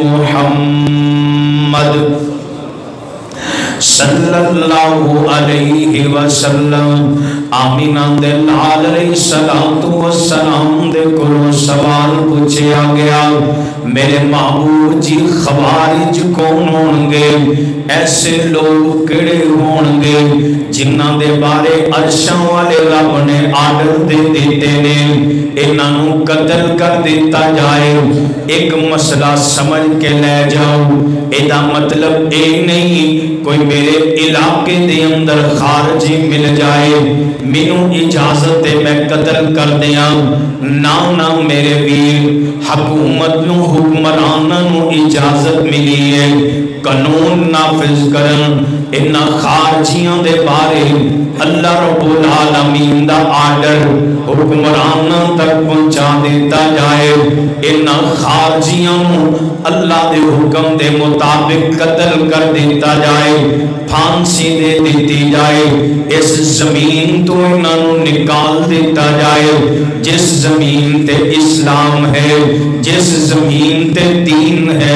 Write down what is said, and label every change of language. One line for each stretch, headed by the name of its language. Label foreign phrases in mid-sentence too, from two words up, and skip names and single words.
Punjabi: محمد
Arabic: صلی اللہ علیہ وسلم
Punjabi: آمینہ دے لال
Arabic: علیہ السلام
Punjabi: دے کلو سوال پوچھیا گیا، میرے محبوب جی خوارج کون ہونگے، ایسے لوگ کڑے ہونگے جنہاں دے بارے عرشاں والے رب نے آرڈر دے دیتے نے انہوں قتل کر دیتا جائے۔ ایک مسئلہ سمجھ کے لے جاؤ، ایدہ مطلب اے نہیں کوئی میرے علاقے دے اندر خارجی مل جائے منوں اجازت دے میں قتل کر دیا، نہ میرے ویر، حکومت نو حکمرانہ نو اجازت ملی ہے قانون نافذ کرن، انہا خارجیاں دے بارے
Arabic: اللہ رب العالمین
Punjabi: دا آرڈر حکمرانہ تک پہنچا دیتا جائے، انہا خارجیاں اللہ دے حکم دے مطابق قتل کر دیتا جائے، پھانسی دے دیتی جائے، اس زمین تو انہوں نکال دیتا جائے جس زمین تے اسلام ہے، جس زمین تے دین ہے،